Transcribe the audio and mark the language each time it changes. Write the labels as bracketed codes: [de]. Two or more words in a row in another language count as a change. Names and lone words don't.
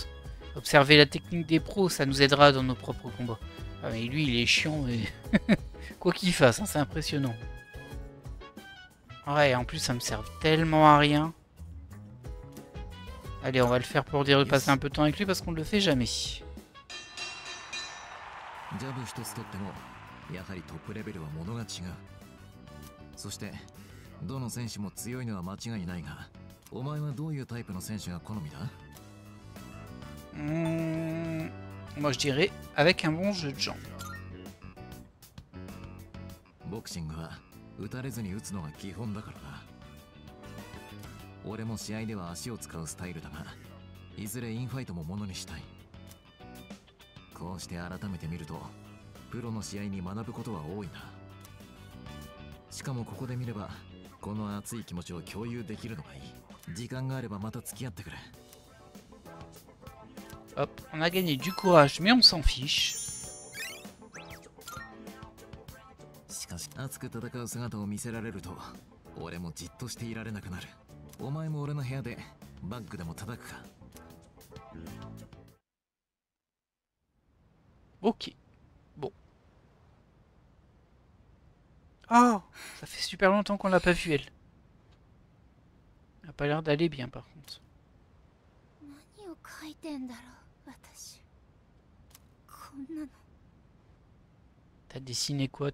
[fr] Observer la technique des pros, ça nous aidera dans nos propres combats. Ah mais lui, il est chiant, mais... quoi qu'il fasse, hein, c'est impressionnant. Ouais, en plus, ça me sert tellement à rien. Allez, on va le faire pour dire de passer un peu de temps avec lui, parce qu'on ne le fait jamais. [ja] ジャブ一つとってもやはりトップレベルは物が違う。そしてどの選手も強いのは間違いないが、お前はどういうタイプの選手が好みだ？ [fr] Moi je dirais avec un bon jeu de jambes. [ja] ボクシングは打たれずに打つのが基本だからな。俺も試合では足を使うスタイルだが、いずれインファイトもものにしたい。こうして改めて見るとプロの試合に学ぶことは多いな。しかもここで見ればこの熱い気持ちを共有できるのがいい。時間があればまた付き合ってくれ。 [fr] Hop, on a gagné du courage, mais on s'en fiche. [ja] しかし熱く戦う姿を見せられると俺もじっとしていられなくなる。お前も俺の部屋でバッグでも叩くか。 [fr] Ok. Bon. Ah, ça fait super longtemps qu'on l'a pas vue, elle. Elle a pas l'air d'aller bien, par contre. T'as dessiné quoi?